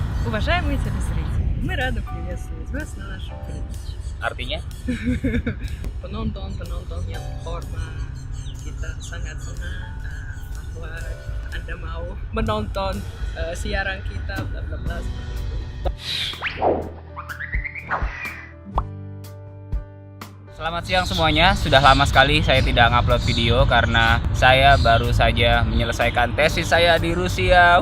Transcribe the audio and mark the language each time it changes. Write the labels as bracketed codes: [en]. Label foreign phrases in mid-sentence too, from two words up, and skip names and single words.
[ru] Уважаемые телезрители, мы рады приветствовать вас на нашем передаче. [id] Artinya? Penonton yang hormat, kita sangat senang bahwa Anda mau menonton siaran kita, bla bla bla. Selamat siang semuanya, sudah lama sekali saya tidak ngupload video karena saya baru saja menyelesaikan tesis saya di Rusia.